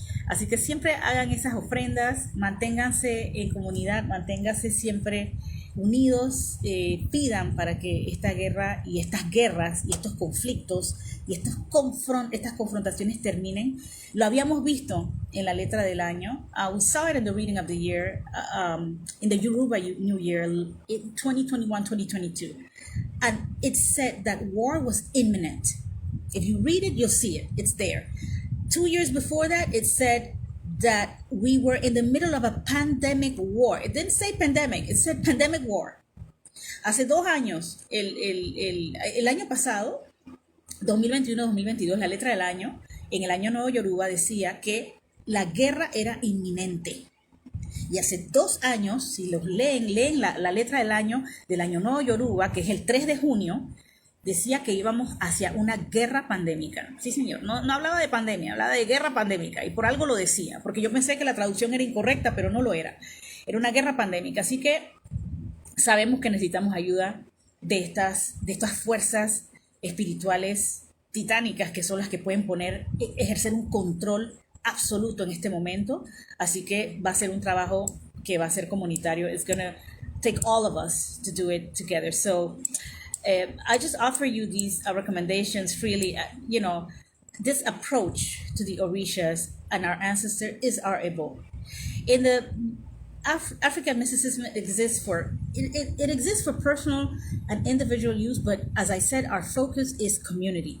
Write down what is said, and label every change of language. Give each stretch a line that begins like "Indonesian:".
Spanish: Así que siempre hagan esas ofrendas, manténganse en comunidad, manténganse siempre unidos, pidan para que esta guerra y estas guerras y estos conflictos y estas confrontaciones terminen. Lo habíamos visto en la letra del año.
English: We saw it in the reading of the year, in the Yoruba New Year, 2021-2022. And it said that war was imminent. If you read it, you'll see it. It's there. 2 years before that, it said that we were in the middle of a pandemic war. It didn't say pandemic, it said pandemic war.
Spanish: Hace 2 años, el año pasado, 2021-2022, la letra del año, en el año nuevo Yoruba decía que la guerra era inminente. Y hace 2 años, si los leen la letra del año nuevo Yoruba, que es el 3 de junio, decía que íbamos hacia una guerra pandémica. Sí, señor, no hablaba de pandemia, hablaba de guerra pandémica, y por algo lo decía, porque yo pensé que la traducción era incorrecta, pero no lo era. Era una guerra pandémica, así que sabemos que necesitamos ayuda de estas fuerzas espirituales titánicas, que son las que pueden ejercer un control absoluto en este momento. Así que va a ser un trabajo que va a ser comunitario.
English: It's gonna take all of us to do it together. So I just offer you these recommendations freely. This approach to the Orishas and our ancestors is our Ebo. In the African mysticism, it exists for personal and individual use, but as I said, our focus is community.